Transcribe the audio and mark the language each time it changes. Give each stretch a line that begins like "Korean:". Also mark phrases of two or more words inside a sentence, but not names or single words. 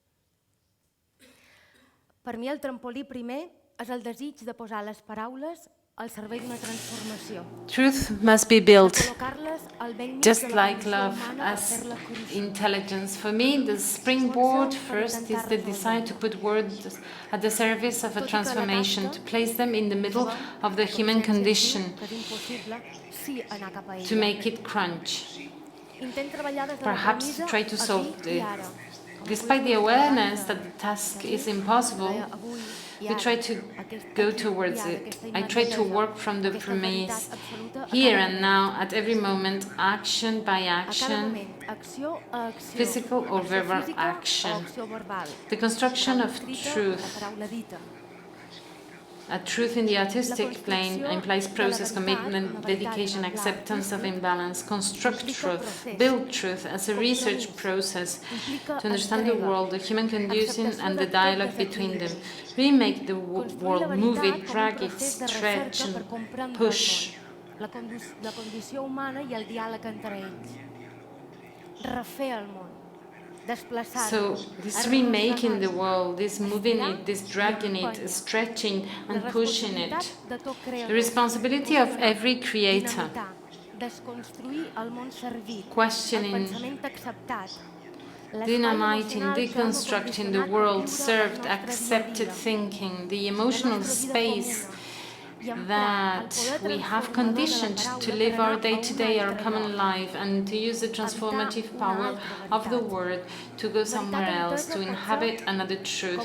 Catalan: Per mi el trampolí primer és el desig de posar les paraules al servei d'una transformació.
English: Truth must be built
Catalan: Col·locar-les al bell mig
English: just
Catalan: de la
English: like
Catalan: condició
English: love
Catalan: humana per
English: as
Catalan: fer-la cruixir.
English: intelligence. For me, the springboard first is the desire to put words at the service of a transformation, to place them in the middle of the human condition,
Catalan: Que és impossible, sí anar cap a ella.
English: to make it crunch.
Catalan: Intent treballar des de la
English: Perhaps
Catalan: premissa
English: try to solve
Catalan: aquí i ara.
English: despite the awareness that the task is impossible, we try to go towards it. I try to work from the premise, here and now, at every moment, action by action, physical or verbal action. The construction of truth. A truth in the artistic plane implies process, commitment, dedication, acceptance of imbalance. Construct truth, build truth as a research process to understand the world, the human condition, and the dialogue between them. Remake the world, move it, drag it, stretch, and push.
Catalan: La condició humana i el diàleg entre ells. Refer el món.
English: So this remaking the world, this moving it, this dragging it, stretching and pushing it, the responsibility of every creator, questioning, dynamiting, deconstructing the world, served, accepted thinking, the emotional space that we have conditioned to live our day-to-day, our common life, and to use the transformative power of the word to go somewhere else, to inhabit another truth.